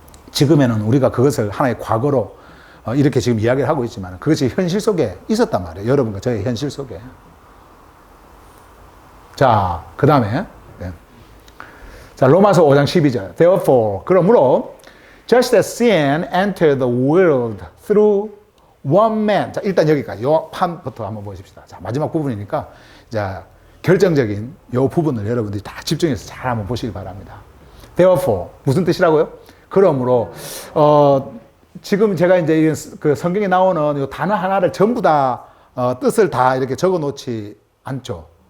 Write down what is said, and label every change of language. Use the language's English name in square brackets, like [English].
[Korean] 지금에는 우리가 그것을 하나의 과거로 이렇게 지금 이야기를 하고 있지만, 그것이 현실 속에 있었단 말이에요. 여러분과 저의 현실 속에. 자, 그 다음에 자, 로마서 5장 12절. [English] Therefore, [Korean] 그러므로 [English] just as sin entered the world through one man. [Korean] 자, 일단 여기까지 요 판부터 한번 보십시다. 자, 마지막 부분이니까 자, 결정적인 요 부분을 여러분들이 다 집중해서 잘 한번 보시기 바랍니다. Therefore, 무슨 뜻이라고요? 그러므로 지금 제가 이제 그 성경에 나오는 요 단어 하나를 전부 다 뜻을 다 이렇게 적어 놓지 않죠.